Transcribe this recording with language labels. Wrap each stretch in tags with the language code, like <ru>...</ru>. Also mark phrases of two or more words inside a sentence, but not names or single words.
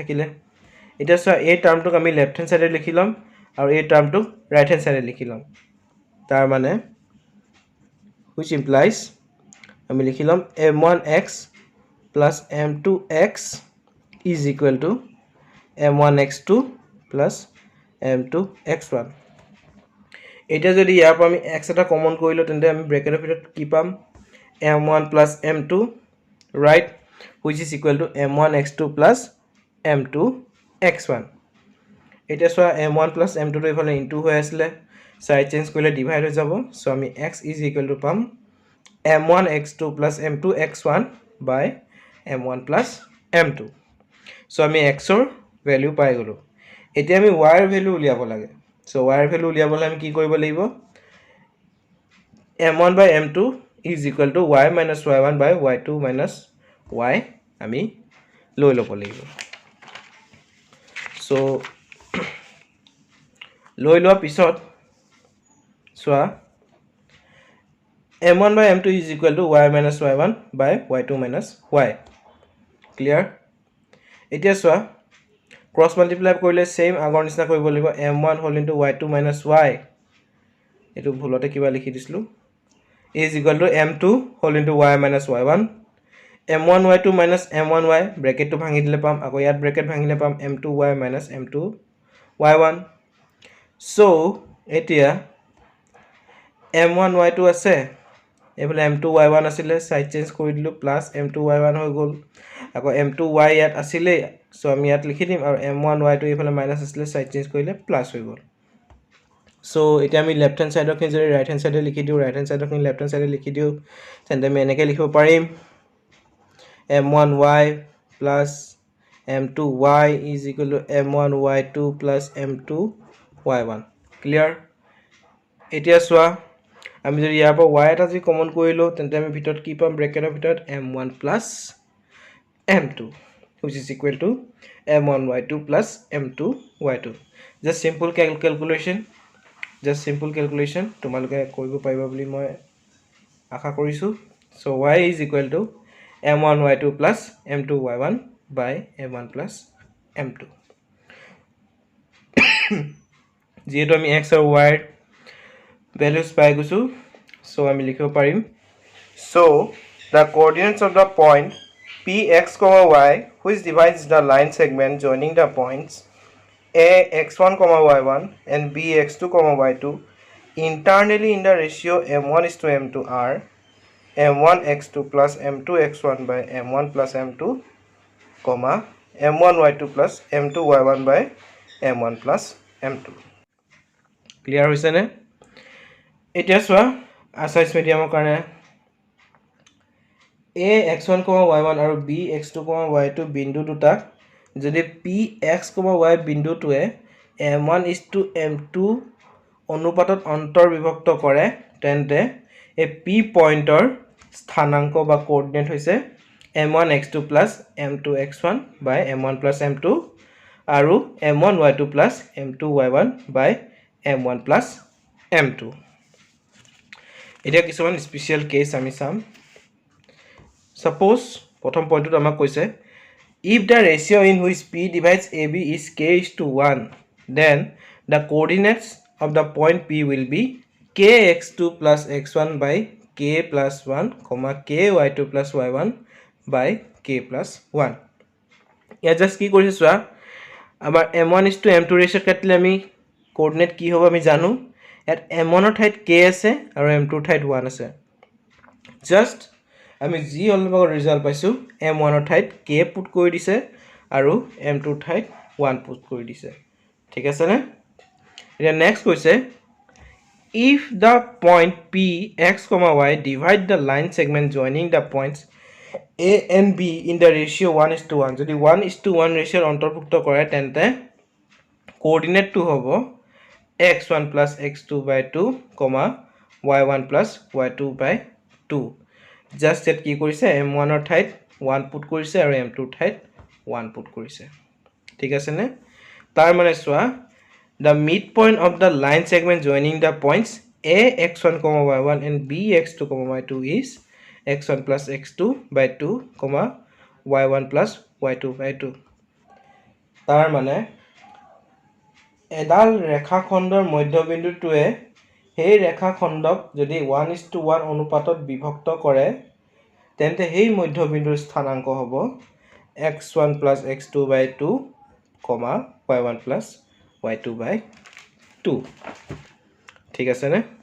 <as>থাকিলে এটা সো এই টার্মটো আমি</as> <en>left hand side</en> <as>লিখিলাম আৰু এই টার্মটো</as> <en>right hand side</en> <as>লিখিলাম তার মানে</as> <en>which implies</en> <as>আমি লিখিলাম</as> <en>m1x plus m2x is equal to m1x2 plus m2x1</en> <as>এটা যদি ইয়াৰ পৰা আমি x এটা কমন কৰিলো তেন্তে আমি ব্ৰেকেটৰ ভিতৰত কি পাম m1</as> <en>plus m2 right which is equal to m1x2 plus m2x1</en> <as>এটা সো m1 plus m2 to ইফালে ইনটু হৈ আছিল</as> <en>side change</en> <as>কৰিলে ডিভাইড হৈ যাব সো আমি</as> <en>x is equal to</en> <as>পাম</as> <en>m1x2 plus m2x1 by m1 plus m2</en> <as>সো আমি x ৰ ভ্যালু পাই গলো এতিয়া আমি y ৰ ভ্যালু উলিয়াব লাগে সো y ৰ ভ্যালু উলিয়াবলৈ আমি কি কৰিব লাগিব</as> <en>m1 by m2 is equal to y minus y1 by y2 minus y</en> <as>আমি লৈ ল'ব লাগিব সো লৈ লোৱা পিছত সোৱা</as> <en>m1 by m2 is equal to y minus y1 by y2 minus y clear</en> <as>এতিয়া সোৱা ক্ৰস মাল্টিপ্লাই কৰিলে সেম আগৰ নিচিনা কৰিব লাগিব</as> <en>m1 whole into y2 minus y</en> <as>এটো ভুলতে কিবা লিখি দিছিলো</as> <en>is equal to m2 whole into y minus y1 m1 y2 minus m1 y</en> <as>ব্ৰেকেট টো ভাঙি দিলে পাম আকৌ ইয়াত ব্ৰেকেট ভাঙিলে পাম</as> <en>m2 y minus m2 y1 so এতিয়া</en> <as>m1 y2 আছে এফালে m2 y1 আছিল</as> <en>side change</en> <as>কৰি দিলো প্লাস m2 y1 হৈ গল আকৌ m2 y ইয়াত আছিল সো আমি ইয়াত লিখি দিম আৰু m1 y2 এফালে মাইনাস আছিল</as> <en>side change</en> <as>কৰিলে প্লাস হৈ গল সো এতিয়া আমি</as> <en>left hand side</en> <as>খিনি যদি</as> <en>right hand side</en> <as>লিখি দিও</as> <en>right hand side</en> <as>খিনি</as> <en>left hand side</en> <as>লিখি দিও তেন্তে আমি এনেকৈ লিখিব পাৰিম</as> <en>m1y plus m2y is equal to m1y2 plus m2y1 clear</en> <as>এতিয়া সোৱা আমি যদি ইয়াৰ পৰা y এটা যদি কমন কৰিলো তেন্তে আমি ভিতৰত কি পাম ব্ৰেকেটৰ ভিতৰত</as> <en>m1 plus m2 which is equal to m1y2 plus m2y2 just simple calculation</en> <as>তোমালোকে কৰিব পাৰিবা বুলি মই আশা কৰিছো</as> <en>so y is equal to m1y2 plus m2y1 by m1 plus m2</en> <as>যেহেতু আমি x আৰু y values পাই গৈছো so আমি লিখিব পাৰিম</as> <en>so the coordinates of the point px, y which divides the line segment joining the points a x1, y1 and b x2, y2 internally in the ratio m1 is to m2 are m1 x2 plus m2 x1 by m1 plus m2 comma m1 y2 plus m2 y1 by m1 plus m2</en> <as>ক্লিয়াৰ হৈছে নে এতিয়া চোৱা আসাইজ মিডিয়ামৰ কাৰণে a x1 y1 আৰু b x2 y2 বিন্দু দুটা যদি p x y বিন্দুটোৱে m1 m2 অনুপাতত অন্তৰ্বিভক্ত কৰে তেন্তে এই p পইণ্টৰ স্থানাংক বা কোঅৰ্ডিনেট হৈছে</as> <en>m1 x2 plus m2</en> <as>x1 by m1 plus m2 আৰু</as> <en>m1 y2 plus m2</en> <as>y1 by m1 plus m2 এটা কিছুমান স্পেশাল কেস আমি চাম suppose প্ৰথম পইণ্টত আমাক কৈছে</as> <en>if the ratio in which p divides ab is k:1 then the coordinates of the point p will be kx2 plus x1 by k plus 1 comma ky2 plus y1 by k plus 1 या जस्ट</en> <as>কি কৰিছে চোৱা আমাৰ m1 m2 ৰেশিও কাটিলে আমি কোঅৰ্ডিনেট কি হ'ব আমি জানো এট m1 ৰ ঠাইত k আছে আৰু m2 ৰ ঠাইত 1 আছে জাস্ট আমি জি অলপ ৰিজাল্ট পাইছো m1 ৰ ঠাইত k পুট কৰি দিছে আৰু m2 ৰ ঠাইত 1 পুট কৰি দিছে ঠিক আছে নে এতিয়া নেক্সট কৈছে</as> <en>if the point p x, y divide the line segment joining the points a and b in the ratio 1:1</en> <as>যদি 1:1 ratio অন্তৰ্ভুক্ত কৰে তেন্তে কোঅৰ্ডিনেট টো হ'ব</as> <en>x1 plus x2 by 2, y1 plus y2 by 2 just set</en> <as>কি কৰিছে m1 ৰ ঠাইত 1 পুট কৰিছে আৰু m2 ৰ ঠাইত 1 পুট কৰিছে ঠিক আছে নে তাৰ মানে চোৱা</as> <en>the midpoint of the line segment joining the points a x1 y1 and b x2 y2 is x1 plus x2 by 2 y1 plus y2 by 2</en> <as>তাৰ মানে এডাল ৰেখাখণ্ডৰ মধ্যবিন্দুটোৱে সেই ৰেখাখণ্ডক যদি 1:1 অনুপাতত বিভক্ত কৰে তেন্তে সেই মধ্যবিন্দুৰ স্থানাংক হ'ব</as> <en>x1 plus x2 by 2 y1 plus y2 by 2</en> <as>ঠিক আছে নে</as>